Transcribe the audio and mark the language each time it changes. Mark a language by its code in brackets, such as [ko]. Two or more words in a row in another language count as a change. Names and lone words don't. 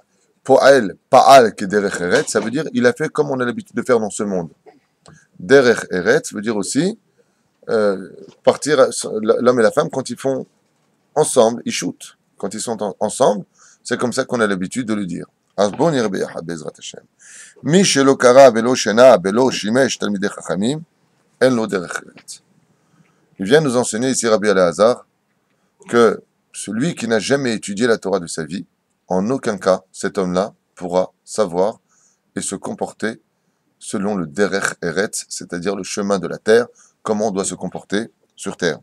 [he] פועל, פעל, [fr] qui est [he] דרך ארץ, [fr] ça veut dire il a fait comme on a l'habitude de faire dans ce monde. [he] דרך ארץ [fr] veut dire aussi partir, l'homme et la femme, quand ils font ensemble, ils shootent. Quand ils sont ensemble, c'est comme ça qu'on a l'habitude de le dire. [he] אז בואו נראה ביחד בעזרת השם. מי שלא קרא ולא שנה ולא שימש תלמידי חכמים, אין לו דרך ארץ. [fr] Il vient nous enseigner ici Rabbi Elazar que celui qui n'a jamais étudié la Torah de sa vie, en aucun cas, cet homme-là pourra savoir et se comporter selon le [he] דרך ארץ, [fr] c'est-à-dire le chemin de la terre, comment on doit se comporter sur terre.